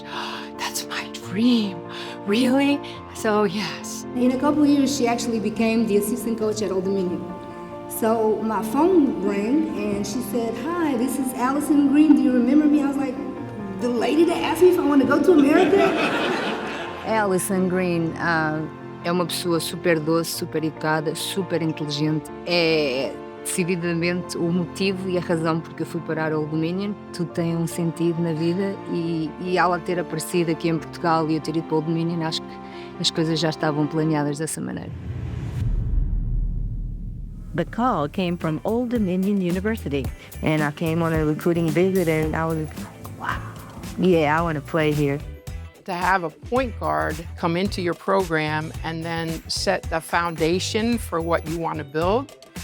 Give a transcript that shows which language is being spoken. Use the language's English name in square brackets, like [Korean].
[English] Oh, that's my dream. Really? So, yes. In a couple of years, she actually became the assistant coach at Old Dominion. So my phone rang and she said, hi, this is Allison Green. Do you remember me? I was like, the lady that asked me if I want to go to America? [Portuguese] Allison Green é uma pessoa super doce, super educada, super inteligente. É decididamente o motivo e a razão porque eu fui parar ao Old Dominion. Tudo tem um sentido na vida e ela ter aparecido aqui em Portugal e eu ter ido para o Old Dominion, acho que as coisas já estavam planeadas dessa maneira. [English] The call came from Old Dominion University. And I came on a recruiting visit and I was, wow, yeah, I want to play here. To have a point guard come into your program and then set the foundation for what you want to build